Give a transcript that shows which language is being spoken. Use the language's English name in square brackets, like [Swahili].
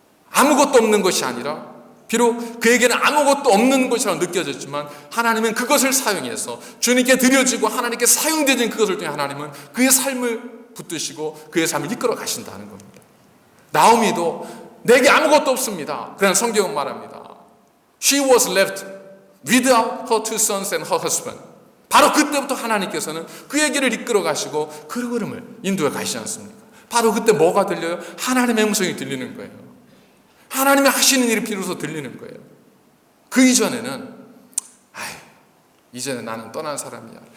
[Korean] 아무것도 없는 것이 아니라 비록 그에게는 아무것도 없는 것이라고 느껴졌지만 하나님은 그것을 사용해서 주님께 드려지고 하나님께 사용되는 그것을 통해 하나님은 그의 삶을 붙드시고 그의 삶을 이끌어 가신다는 겁니다. 나오미도 내게 아무것도 없습니다. 그러나 성경은 말합니다. [English] She was left without her two sons and her husband. [Korean] 바로 그때부터 하나님께서는 그에게를 이끌어 가시고 그 흐름을 인도해 가시지 않습니까? 바로 그때 뭐가 들려요? 하나님의 음성이 들리는 거예요. 하나님이 하시는 일이 비로소 들리는 거예요. 그 이전에는 이제는 나는 떠난 사람이야.